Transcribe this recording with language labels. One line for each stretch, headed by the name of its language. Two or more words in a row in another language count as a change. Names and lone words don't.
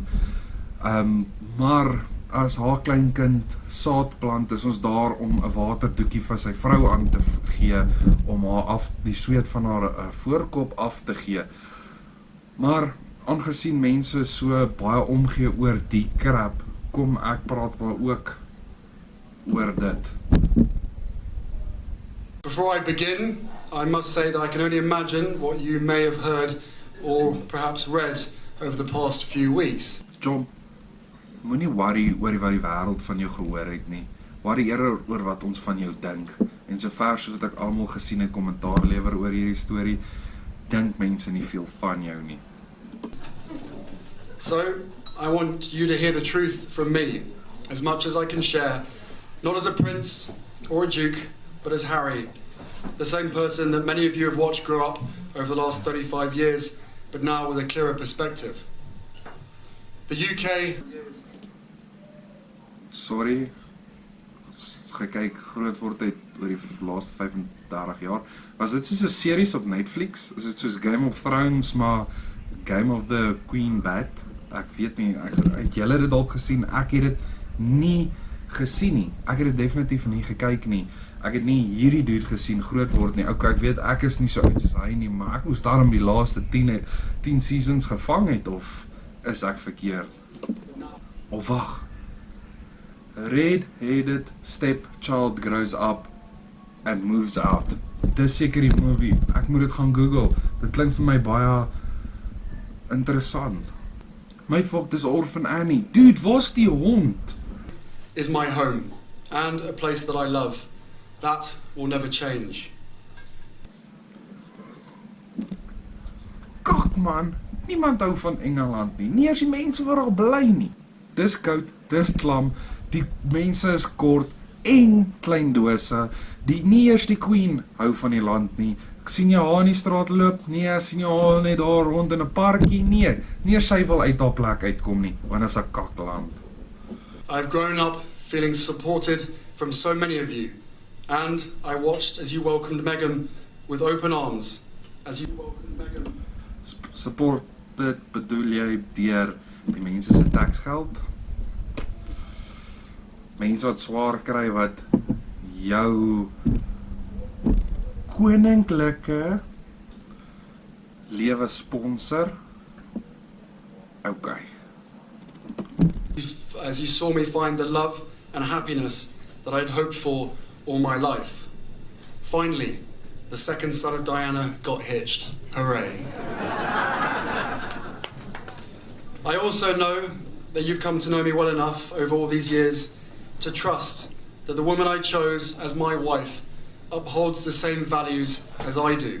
Afrikaans: Maar as haar kleinkind saadplant, is ons daar om 'n waterdoekie vir sy vrou aan te gee, om haar die sweet van haar voorkop af te gee. Maar aangesien mense so baie omgee oor die krap, kom ek praat maar ook oor dit.
English: Before I begin, I must say that I can only imagine what you may have heard or perhaps read over the past few weeks. John,
Afrikaans: moenie worry oor wat die wêreld van jou gehoor het nie. Worry eerder oor wat ons van jou dink. En sover soos wat ek almal gesien het kommentaar lewer oor hierdie storie, dink mense nie veel van jou nie.
English: So, I want you to hear the truth from me, as much as I can share, not as a prince or a duke, but as Harry, the same person that many of you have watched grow up over the last 35 years, but now with a clearer perspective. The UK... Sorry,
Afrikaans: gekyk groot word uit oor die laaste 35 jaar. Was dit soos 'n series op Netflix? Is dit soos Game of Thrones, maar Game of the Queen Bad? Ek weet nie, het julle dit dalk gesien? Ek het dit nie gesien nie. Ek het dit definitief nie gekyk nie. Ek het nie hierdie dude gesien groot word nie. Ok, ek weet ek is nie so oud soos hy nie, maar ek moes daarom die laaste 10 seasons gevang het, of is ek verkeerd? Of wag.
English: Red-headed stepchild grows up and moves out.
Afrikaans: Dis seker die movie. Ek moet dit gaan Google. Dit klink vir my baie interessant. My fuck, dis Orphan Annie. Dude, waar's die hond?
English: is my home and a place that I love. That will never change.
Afrikaans: Kak man, niemand hou van Engeland nie. Nie as die mense waar al bly nie. Dis koud, dis klam, die mense is kort en klein dose. Nie eers die Queen hou van die land nie. Ek sien jy haar in die straat loop, nee, ek sien jy haar net daar rond in 'n parkie, nee. Nie eers sy wil uit haar plek uitkom nie, want dit is 'n kakland.
English: I've grown up feeling supported from so many of you, and I watched as you welcomed Meghan with open arms, as you welcomed Meghan.
Afrikaans: Support dit bedoel jy deur die mense se taxgeld? Mense wat swaar kry wat jou koninklike lewe sponsor? Okay.
English: As you saw me find the love and happiness that I'd hoped for all my life. Finally, the second son of Diana got hitched. Hooray. I also know that you've come to know me well enough over all these years to trust that the woman I chose as my wife upholds the same values as I do.